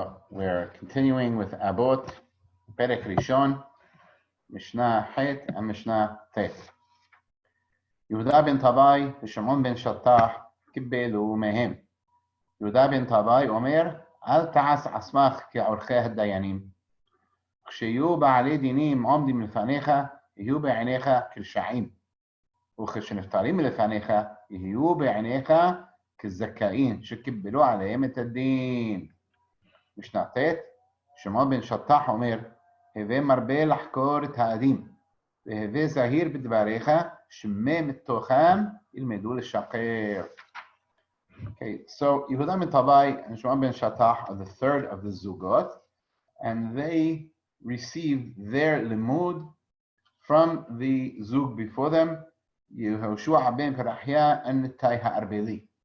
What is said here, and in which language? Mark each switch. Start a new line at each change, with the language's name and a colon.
English: We're continuing with Abot, Perek Rishon, Mishna Het, and Mishna Tet.
Hebrew: Yehuda ben Tabai ושמעון ben Shattach קיבלו מהם. יהודה בן טבעי אומר, אל תעש עצמך כעורכי הדיינים. כשיהיו בעלי דינים עומדים לפניך, יהיו בעיניך כרשעים. וכשנפטרים מלפניך, יהיו בעיניך כזכאים שקיבלו עליהם את הדין. משנה ט', שמעון בן שטח אומר, הווה מרבה לחקור את העדים, והווה זהיר בדבריך, שמא מתוכם ילמדו לשקר.
English: Okay, so Yehuda ben Tabai and Shimon ben Shattach are the third of the Zugot, and they received their limud from the Zug before them, Yehoshua ben Perachia and Nitai ha'arbeli.